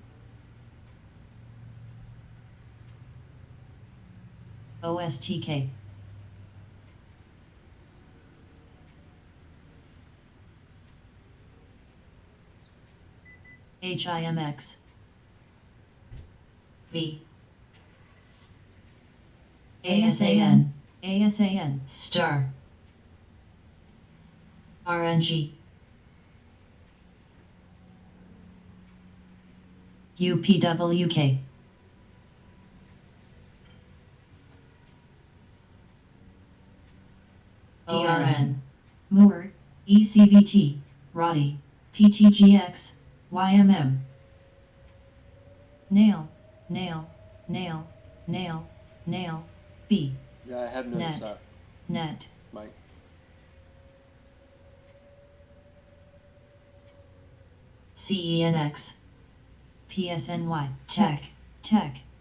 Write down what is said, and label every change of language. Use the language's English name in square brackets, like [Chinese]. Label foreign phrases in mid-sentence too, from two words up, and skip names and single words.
[English] OSTK. HIMX. V. ASAN, ASAN, star. RNG. UPWK. DRN. Moore, ECVT, Roddy, PTGX, YMM. Nail, nail, nail, nail, nail, B. Yeah, I have noticed Net. that, Net. Mike. CENX. PSNY. Tech. Tech.